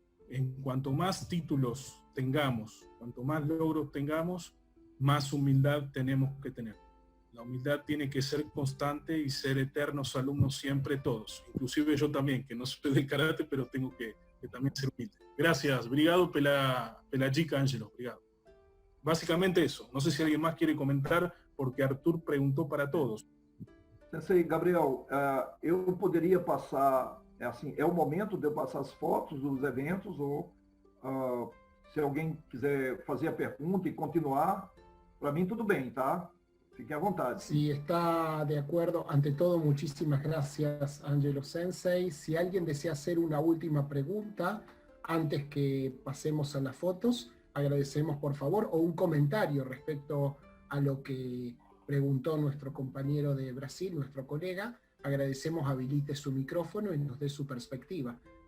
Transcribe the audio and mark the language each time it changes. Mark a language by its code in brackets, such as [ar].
[es] En cuanto más títulos tengamos, cuanto más logros tengamos, más humildad tenemos que tener. La humildad tiene que ser constante y ser eternos alumnos siempre todos. Inclusive yo también, que no soy del karate, pero tengo que también ser humilde. Gracias. [pt] Obrigado pela dica, Ángelo. Obrigado. [es] Básicamente eso. No sé si alguien más quiere comentar, porque Arthur preguntó para todos. [pt] Sensei, Gabriel, eu poderia passar, assim, é o momento de eu passar as fotos dos eventos, ou se alguém quiser fazer a pergunta e continuar, para mim tudo bem, tá? Fique à vontade. [es] Si está de acuerdo, ante todo, muchísimas gracias, Angelo Sensei. Si alguien desea hacer una última pregunta antes que pasemos a las fotos, agradecemos por favor, o un comentario respecto a lo que preguntó nuestro compañero de Brasil, nuestro colega, agradecemos habilite su micrófono y nos dé su perspectiva.